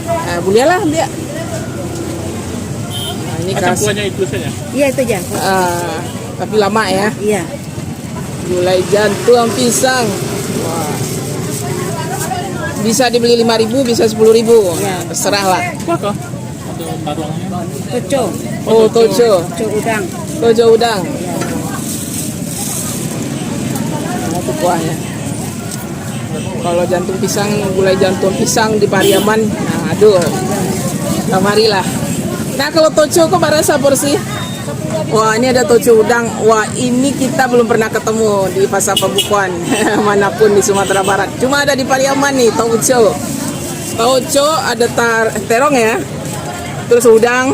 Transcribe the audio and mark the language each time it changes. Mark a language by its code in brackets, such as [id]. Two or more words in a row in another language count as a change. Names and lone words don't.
[id] Boleh lah ambil. Ini khas. Itu saja. Iya itu aja. Tapi lama ya. Iya. Gulai jantung pisang. Wah. Bisa dibeli 5.000, bisa 10.000. Terserah lah. Apa? Atau baruangnya? Toco. Oh, toco. Toco udang. Toco udang. Nah, itu kuahnya. Kalau jantung pisang, gulai jantung pisang di Pariaman, [min] nah aduh, kamarilah. [id] Nah kalau toco kok berasa porsi? Wah ini ada toco udang. Wah ini kita belum pernah ketemu di Pasar Pabukuan manapun di Sumatera Barat. Cuma ada di Pariaman nih toco. Toco ada terong ya, terus udang.